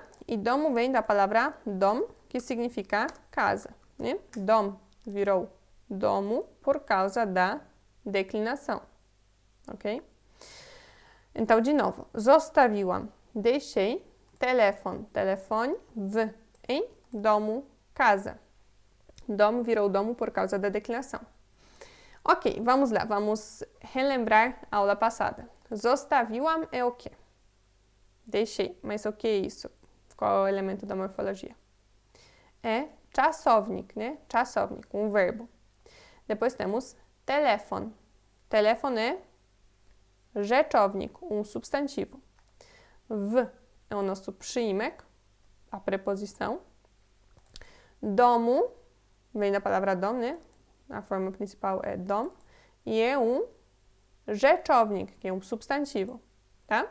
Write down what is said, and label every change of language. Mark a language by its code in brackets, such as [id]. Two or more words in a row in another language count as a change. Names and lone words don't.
[pt] E domu vem da palavra dom, que significa casa, né? Dom virou domu por causa da declinação, ok? Então, de novo, zostawiłam, deixei, telefone, w, em domu, casa. Dom virou domu por causa da declinação. Ok, vamos lá, vamos relembrar a aula passada. Zostawiłam é o quê? Deixei, mas o que é isso? Qual é o elemento da morfologia? É czasownik, né? Czasownik, um verbo. Depois temos telefon. Telefon é rzeczownik, um substantivo. W é o nosso przyimek, a preposição. Domu, vem da palavra dom, né? A forma principal é dom. E é um rzeczownik, que é um substantivo, tá?